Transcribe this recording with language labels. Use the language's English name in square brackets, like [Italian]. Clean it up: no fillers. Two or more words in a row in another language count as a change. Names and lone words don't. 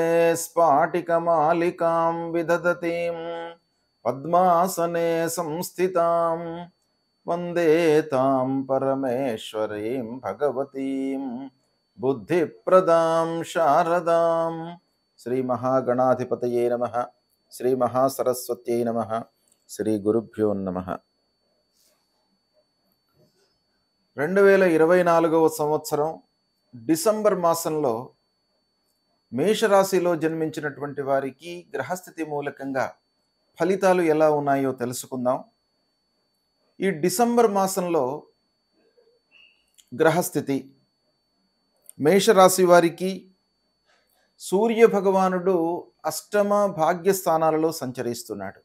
[Sanskrit] स्फाटिकमालिकां विदधतीं पद्मासने संस्थितां वन्दे तां परमेश्वरीं भगवतीं बुद्धिप्रदां शारदां श्री महागणाधिपतये नमः श्री महासरस्वत्यै नमः श्री गुरुभ्यो नमः [Telugu] 2024వ సంవత్సరం డిసెంబర్ మాసంలో మేషరాశిలో జన్మించినటువంటి వారికి గ్రహస్థితి మూలకంగా ఫలితాలు ఎలా ఉన్నాయో తెలుసుకుందాం. ఈ డిసెంబర్ మాసంలో గ్రహస్థితి మేషరాశి వారికి సూర్య భగవానుడు అష్టమ భాగ్యస్థానాలలో సంచరిస్తున్నాడు.